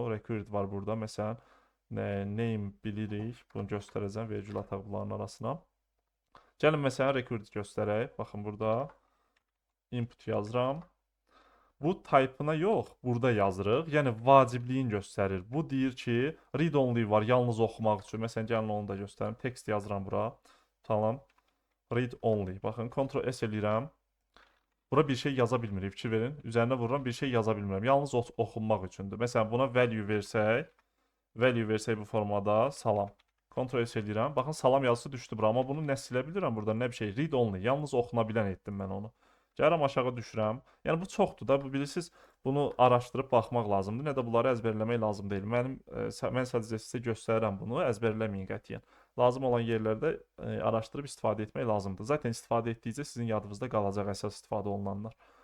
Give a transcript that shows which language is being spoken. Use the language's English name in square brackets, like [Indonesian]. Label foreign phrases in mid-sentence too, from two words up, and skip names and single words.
[Azerbaijani] Record var burada. Məsələn, name bilirik. Bunu göstərəcəm. Vergül ataq bunların arasına. Gəlin, məsələn, record göstərək. Baxın, burada input yazıram. Bu type-ına yox, burada yazırıq. Yəni, vacibliyin göstərir. Bu deyir ki, [English] read only [Azerbaijani] var, yalnız oxumaq üçün. Məsələn, gəlin onu da göstərim. Text yazıram bura. Tamam. [English] Read only. [Azerbaijani] Baxın, Ctrl S eləyirəm. Bura bir şey yaza bilmirik, fikir verin. Üzərinə vururam, bir şey yaza bilmirəm. Yalnız oxunmaq üçündür. Məsələn, buna value versək bu formada, salam. Ctrl S eləyirəm. Baxın, salam yazısı düşdü bura, amma bunu nə silə bilirəm burada, nə bir şey. [English] Read only, [Azerbaijani] yalnız oxuna bilən etdim mən onu. Gəlirəm aşağı düşürəm. Yəni bu çoxdur da, bilirsiniz, bunu araşdırıb baxmaq lazımdır. Nə də bunları əzbərləmək lazım deyil. Mən sadəcə sizə göstərirəm bunu, əzbərləməyin qətiyyən. Lazım olan yerlərdə araşdırıb istifadə etmək lazımdır. Zaten istifadə etdikcə sizin yadınızda qalacaq əsas istifadə olunanlar.